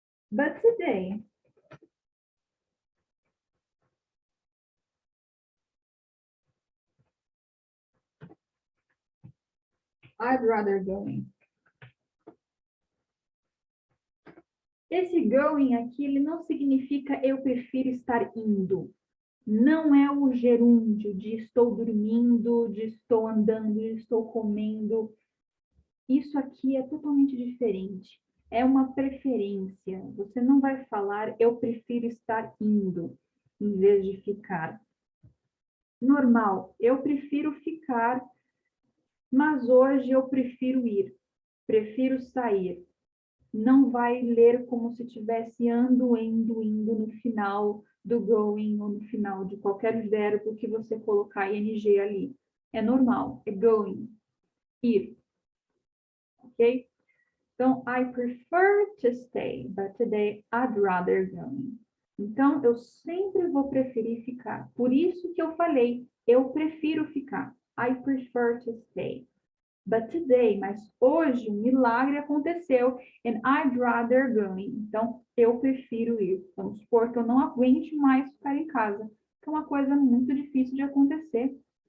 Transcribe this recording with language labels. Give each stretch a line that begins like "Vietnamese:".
English: But today, I'd rather going.
Portuguese: Esse going aqui, ele não significa eu prefiro estar indo. Não é o gerúndio de estou dormindo, de estou andando, de estou comendo. Isso aqui é totalmente diferente. É uma preferência. Você não vai falar eu prefiro estar indo, em vez de ficar. Normal, eu prefiro ficar, mas hoje eu prefiro ir. Prefiro sair. Não vai ler como se tivesse ando, indo, indo no final do going ou no final de qualquer verbo que você colocar ing ali. É normal, é going, ir. Ok?
English: Então, I prefer to stay, but today I'd rather going.
Portuguese: Então, eu sempre vou preferir ficar. Por isso que eu falei, eu prefiro ficar.
English: I prefer to stay. But today,
Portuguese: mas hoje, um milagre aconteceu
English: and I'd rather going.
Portuguese: Então, eu prefiro ir. Vamos supor que eu não aguente mais ficar em casa. Que é uma coisa muito difícil de acontecer.